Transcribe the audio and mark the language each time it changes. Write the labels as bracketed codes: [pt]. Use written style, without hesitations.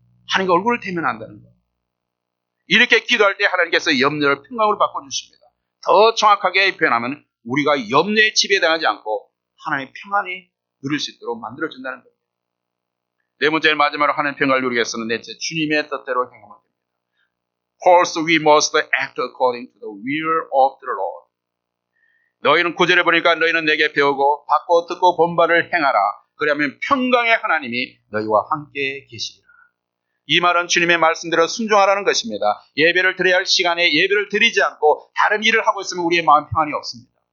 [ko] 하나님과 얼굴을 대면한다는 것. 이렇게 기도할 때 하나님께서 염려를 평강으로 바꿔주십니다. 더 정확하게 표현하면 우리가 염려에 지배당하지 않고 하나님의 평안이 누릴 수 있도록 만들어준다는 겁니다. 네 번째, 마지막으로 하나님의 평강을 누리기 위해서는 넷째, 주님의 뜻대로 행하면 됩니다. [en] First we must act according to the will of the Lord. [ko] 너희는 9절에 보니까 너희는 내게 배우고 받고 듣고 본 바를 행하라. 그러면 평강의 하나님이 너희와 함께 계시리라. 이 말은 주님의 말씀대로 순종하라는 것입니다. 예배를 드려야 할 시간에 예배를 드리지 않고 다른 일을 하고 있으면 우리의 마음 평안이 없습니다.